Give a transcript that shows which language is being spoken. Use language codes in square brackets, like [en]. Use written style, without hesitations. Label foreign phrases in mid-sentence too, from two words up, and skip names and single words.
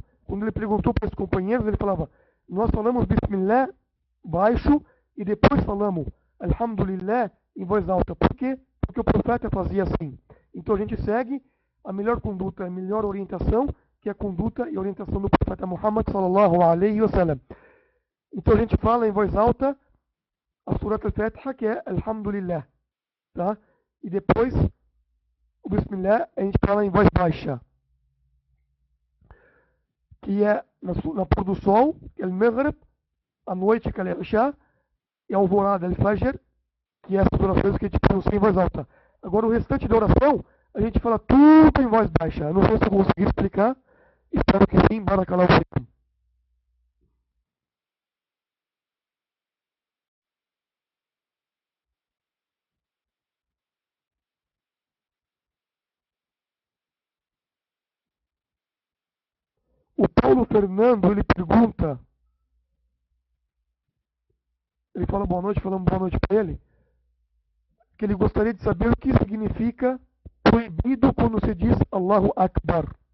[pt] Quando ele perguntou para os companheiros, ele falava, nós falamos Bismillah baixo e depois falamos Alhamdulillah em voz alta. Por quê? Porque o profeta fazia assim. Então a gente segue a melhor conduta, a melhor orientação, que é a conduta e orientação do profeta Muhammad [ar] صلى الله عليه وسلم. [pt] Então a gente fala em voz alta a Surat al-Fatiha, que é Alhamdulillah, tá? E depois o Bismillah a gente fala em voz baixa, que é na pôr do sol, que é o Maghrib, a noite, que é o Isha, e a alvorada, o Fajr, que é as orações que a gente pronuncia em voz alta. Agora o restante da oração, a gente fala tudo em voz baixa. Não sei se eu consegui explicar, espero que sim, [ar] بارك الله فيكم. [pt] O Paulo Fernando, ele pergunta, ele fala boa noite, falando boa noite para ele, que ele gostaria de saber o que significa proibido quando se diz [ar] الله أكبر.